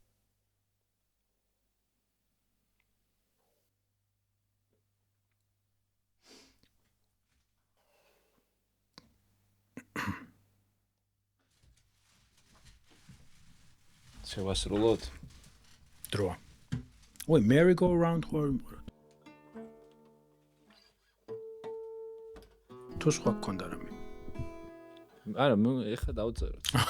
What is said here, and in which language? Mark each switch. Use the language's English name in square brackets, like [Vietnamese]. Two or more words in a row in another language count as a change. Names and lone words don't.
[Georgian] შევასრულოთ. დრო. ой, [English] merry go round ხო? [Georgian] თუ სხვა გქონდა რამე. არა, ეხლა დავწეროთ.